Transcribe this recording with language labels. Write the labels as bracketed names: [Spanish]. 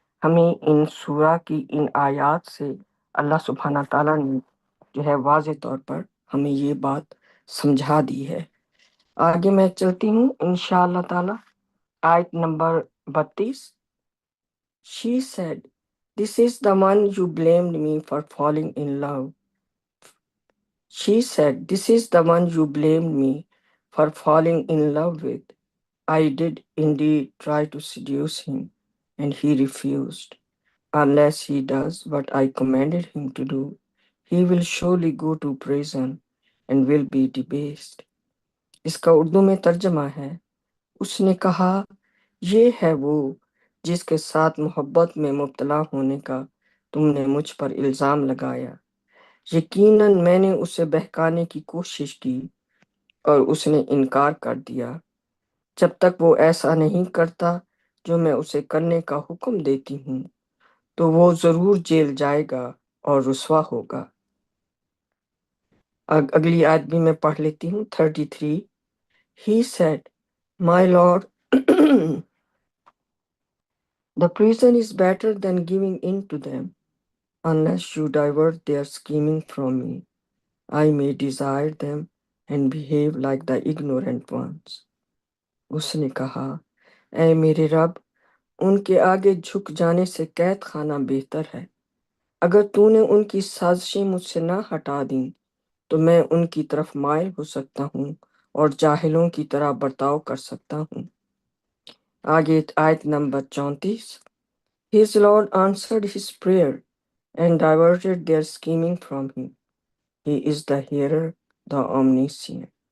[Urdu] ہمیں ان سورہ کی ان آیات سے اللہ سبحانہ تعالیٰ نے جو ہے واضح طور پر ہمیں یہ بات سمجھا دی ہے. آگے میں چلتی ہوں انشاءاللہ تعالیٰ. آیت number 32. [English] She said, "This is the one you blamed me for falling in love." She said, "This is the one you blamed me for falling in love with. I did indeed try to seduce him, and he refused. Unless he does what I commanded him to do, he will surely go to prison and will be debased." [Urdu] اس کا اردو میں ترجمہ ہے، اس نے کہا یہ ہے وہ جس کے ساتھ محبت میں مبتلا ہونے کا تم نے مجھ پر الزام لگایا. یقیناً میں نے اسے بہکانے کی کوشش کی اور اس نے انکار کر دیا. جب تک وہ ایسا نہیں کرتا جو میں اسے کرنے کا حکم دیتی ہوں تو وہ ضرور جیل جائے گا اور رسوا ہوگا. اگلی آیت بھی میں پڑھ لیتی ہوں. 33. [English] He said, "My Lord, the prison is better than giving in to them. Unless you divert their scheming from me, I may desire them and behave like the ignorant ones." [Urdu] اس نے کہا، اے میرے رب، ان کے آگے جھک جانے سے قید خانہ بہتر ہے. اگر تو نے ان کی سازشیں مجھ سے نہ ہٹا دیں تو میں ان کی طرف مائل ہو سکتا ہوں اور جاہلوں کی طرح برتاؤ کر سکتا ہوں. آگے آیت number 34. [English] His Lord answered his prayer and diverted their scheming from him. He is the hearer, the omniscient.